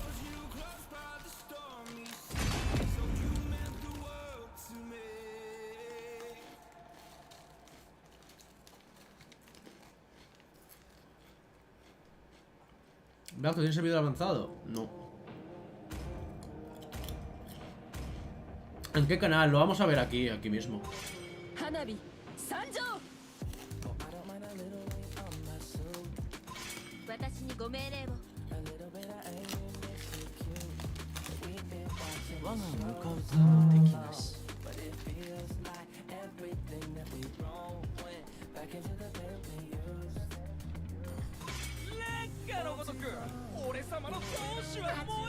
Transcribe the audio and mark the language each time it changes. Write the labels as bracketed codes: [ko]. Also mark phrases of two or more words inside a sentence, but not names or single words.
[es] Black, ¿tienes servidor avanzado? No. ¿En qué canal? Lo vamos a ver aquí mismo. [ja] 私にご命令を。我が向かうとも敵なし。烈火のごとく俺様の闘志はもう